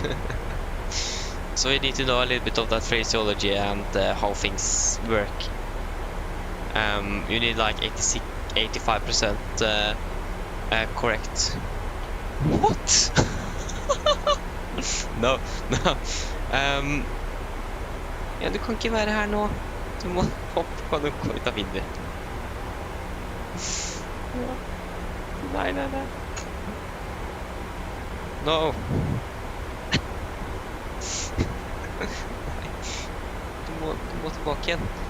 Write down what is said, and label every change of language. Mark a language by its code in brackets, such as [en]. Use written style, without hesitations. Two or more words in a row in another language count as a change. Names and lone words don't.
[en] So you need to know a little bit of that phraseology and how things work. You need like 85% correct. What? No. [no] Ja, du kan ikke være her nå. Du må hoppe på den ut av vinduet. Nei. No. Du må tilbake igjen.